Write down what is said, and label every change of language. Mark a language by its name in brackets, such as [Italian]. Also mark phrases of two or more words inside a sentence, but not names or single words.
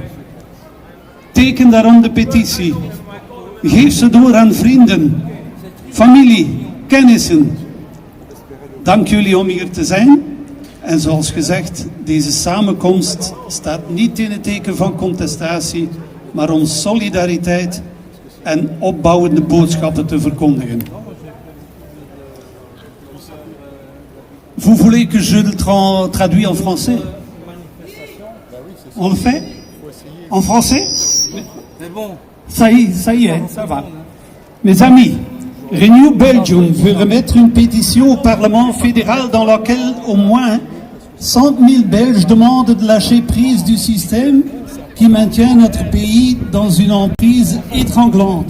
[Dutch] Teken daarom de petitie. Geef ze door aan vrienden, familie, kennissen. Dank jullie om hier te zijn. En zoals gezegd, deze samenkomst staat niet in het teken van contestatie, maar om solidariteit en opbouwende boodschappen te verkondigen. [French] Vous voulez que je le traduise en français? On le fait? En français? Ça y est, ça va. Mes amis, Renew Belgium veut remettre une pétition au Parlement fédéral dans laquelle au moins 100 000 Belges demandent de lâcher prise du système qui maintient notre pays dans une emprise étranglante.